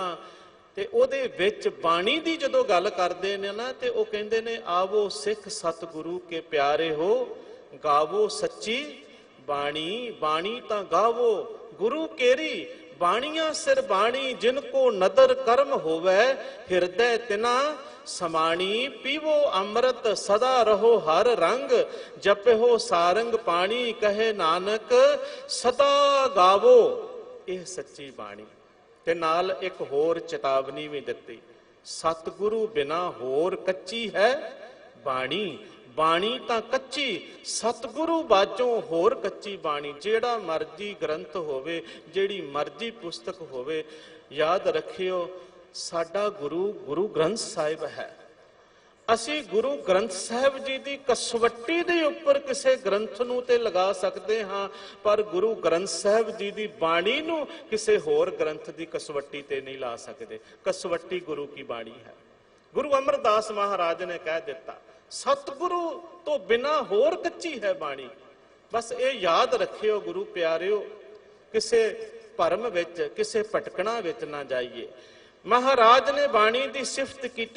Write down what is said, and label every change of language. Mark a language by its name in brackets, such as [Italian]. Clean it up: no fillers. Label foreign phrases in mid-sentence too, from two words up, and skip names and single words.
[Punjabi] ਤੇ ਓਹਦੇ ਵਿਚ ਬਾਣੀ ਦੀ ਜਦੋਂ ਗੱਲ ਕਰਦੇ ਨੇ ਨਾ ਤੇ ਓਹ ਕਹਿੰਦੇ ਨੇ ਆਵੋ ਸਿਖ ਸਤਿਗੁਰੂ ਕੇ ਪਿਆਰੇ ਹੋ, ਗਾਵੋ ਸੱਚੀ ਬਾਣੀ, ਬਾਣੀ ਤਾਂ ਗਾਵੋ ਗੁਰੂ ਕੇਰੀ, ਬਾਣੀਆਂ ਸਿਰ ਬਾਣੀ ਜਿਨਕੋ ਨਦਰਿ ਕਰਮ ਹੋਵੈ, ਹਿਰਦੈ ਤਿਨਾ ਸਮਾਣੀ, ਪੀਵੋ ਅੰਮ੍ਰਿਤ ਸਦਾ ਰਹੋ ਹਰਿ ਰੰਗਿ, ਜਪਹੁ ਸਾਰਿੰਗ ਪਾਣੀ, ਕਹੈ ਨਾਨਕ ਸਦਾ ਗਾਵੋ। ਯਹ ਸੱਚੀ ਬਾਣੀ ਤੇ ਨਾਲ ਇਕ ਹੋਰ ਚੇਤਾਵਨੀ ਭੀ ਦਿੱਤੀ, ਸਤਿਗੁਰੂ ਬਿਨਾ ਹੋਰ ਕੱਚੀ ਹੈ ਬਾਣੀ, ਬਾਣੀ ਤਾਂ ਕੱਚੀ ਸਤਿਗੁਰੂ ਬਾਝੋਂ ਹੋਰ ਕੱਚੀ ਬਾਣੀ। ਜਿਹੜਾ ਮਰਜ਼ੀ ਗ੍ਰੰਥ ਹੋਵੇ, ਜਿਹੜੀ ਮਰਜ਼ੀ ਪੁਸਤਕ ਹੋਵੇ, ਯਾਦ ਰੱਖਿਓ ਸਾਡਾ ਗੁਰੂ ਗੁਰੂ ਗ੍ਰੰਥ ਸਾਹਿਬ ਹੈ। ਅਸੀਂ ਗੁਰੂ ਗ੍ਰੰਥ ਸਾਹਿਬ ਜੀ ਕੀ ਕਸਵੱਟੀ ਦੇ ਉੱਪਰ ਕਿਸੀ ਗ੍ਰੰਥ ਨੂੰ ਤੇ ਲਗਾ ਸਕਤੇ ਹਾਂ, ਪਰ ਗੁਰੂ ਗ੍ਰੰਥ ਸਾਹਿਬ ਜੀ ਕੀ ਬਾਣੀ ਨੂੰ ਕਿਸੀ ਹੋਰ ਗ੍ਰੰਥ ਕੀ ਕਸਵੱਟੀ ਤੇ ਨਹੀਂ ਲਾ ਸਕਤੇ। ਕਸਵੱਟੀ ਗੁਰੂ ਕੀ ਬਾਣੀ ਹੈ, ਗੁਰੂ ਅਮਰਦਾਸ ਮਹਾਰਾਜ ਨੇ ਕਹਿ ਦਿੱਤਾ, ਸਤਿਗੁਰੂ ਤੋਂ ਬਿਨਾ ਹੋਰ ਕੱਚੀ ਹੈ ਬਾਣੀ। ਬਸ ਇਹ ਯਾਦ ਰੱਖਿਓ ਗੁਰੂ ਪਿਆਰਿਓ, ਕਿਸੇ ਭਰਮ ਵਿੱਚ, ਕਿਸੇ ਭਟਕਣਾ ਵਿੱਚ ਨਾ ਜਾਈਏ। ਮਹਾਰਾਜ ਨੇ ਬਾਣੀ ਦੀ ਸਿਫਤ ਕੀਤੀ।